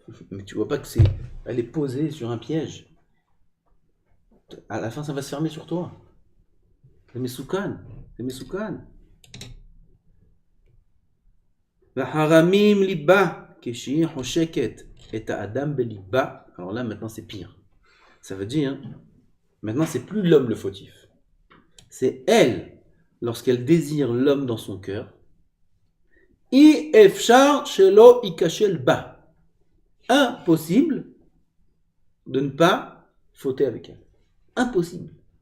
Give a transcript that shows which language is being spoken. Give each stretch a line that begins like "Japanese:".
French: Mais tu vois pas que elle est posée sur un piège. À la fin, ça va se fermer sur toi. C'est
Hebrew: מסוכן, זה מסוכן. והחרמים ליבה, כשהיא חושקת את האדם בליבה,
French: alors là maintenant c'est pire. Ça veut dire, maintenant c'est plus l'homme le fautif. C'est elle, lorsqu'elle désire l'homme dans son cœur,
Hebrew: אי אפשר שלא ייכשל בה.
French: Impossible de ne pas fauter avec elle. Impossible.